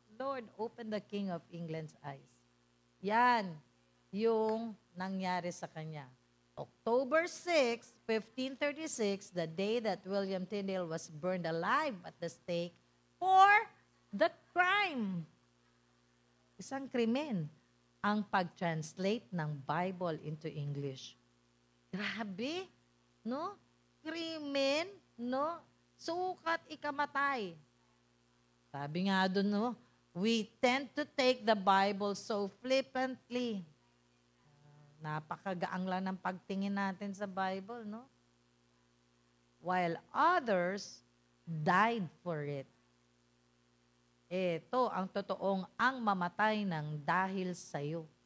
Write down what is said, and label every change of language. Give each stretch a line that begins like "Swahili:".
English: Lord, open the King of England's eyes.
Filipino: Yan yung nangyari sa kanya.
English: October 6, 1536, the day that William Tyndale was burned alive at the stake for the crime.
Filipino: Isang krimen ang pag-translate ng Bible into English. Grabe, no? Krimen, no? Sukat ikamatay. Sabi nga doon, no?
English: We tend to take the Bible so flippantly.
Filipino: Napakagaang lang ng pagtingin natin sa Bible, no?
English: While others died for it.
Filipino: Ito ang totoong ang mamatay ng dahil sa'yo.